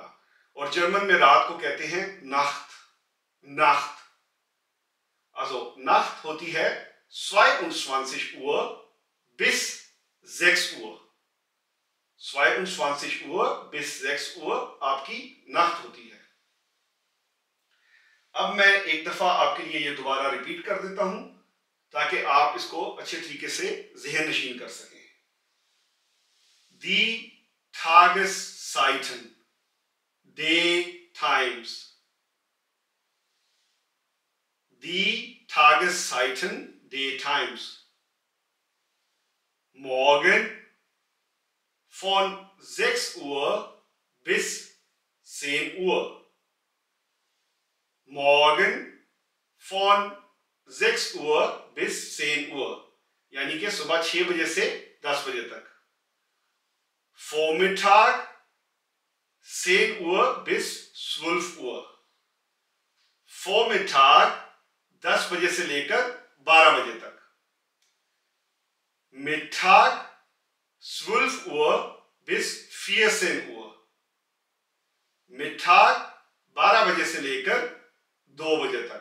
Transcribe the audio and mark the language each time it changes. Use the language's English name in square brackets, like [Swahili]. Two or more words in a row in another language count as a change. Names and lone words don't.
[Hindi] और जर्मन में रात को कहते हैं [German] Nacht, Nacht, also Nacht [Hindi] होती है [German] 22 Uhr bis 6 Uhr, 22 Uhr bis 6 Uhr [Hindi] आपकी नाख्त होती है। अब मैं एक दफा आपके लिए ये दोबारा रिपीट कर देता हूं ताकि आप इसको अच्छे तरीके से ज़हन नशीन कर सकें। [German] Die Tageszeiten, [English] Day Times, [German] die Tageszeiten, [English] Day Times, [German] morgen von 6 Uhr bis 10 Uhr, morgen von 6 Uhr bis 10 Uhr, [Hindi] यानी कि सुबह 6 बजे से 10 बजे तक। [German] Vormittag 10 Uhr bis 12 Uhr, Vormittag 10 [Hindi] बजे से लेकर 12 बजे तक। [German] Mittag 12 Uhr bis 14 Uhr, Mittag 12 [Hindi] बजे से लेकर 2 बजे तक।